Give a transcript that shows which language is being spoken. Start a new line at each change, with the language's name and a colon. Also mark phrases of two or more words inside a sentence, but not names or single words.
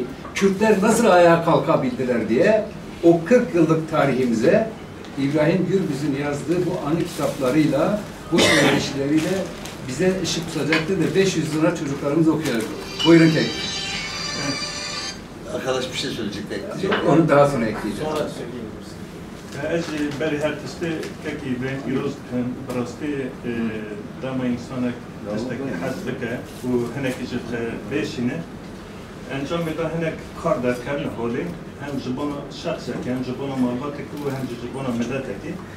Turkish: Kürtler nasıl ayağa kalkabildiler diye o 40 yıllık tarihimize İbrahim Gürbüz'ün yazdığı bu anı kitaplarıyla, bu söyleşileriyle bize ışık tutacaktır da 500 lira çocuklarımız okuyacak. Buyurun tek. Arkadaş bir şey söyleyecek, bekleyecek. Onu daha sonra ekleyeceğim. Sonra söyleyebilirsin.
Kurdish: Ez beri her tiştê kekî bên pîroz dikin, bi rastî dema însanek destekî hez bike û hinekî ji bêşîne, encamê da hinek kar derkevne holê, hem ji bona şexsekî, hem ji bona malbatekî û hem ji bona miletekî.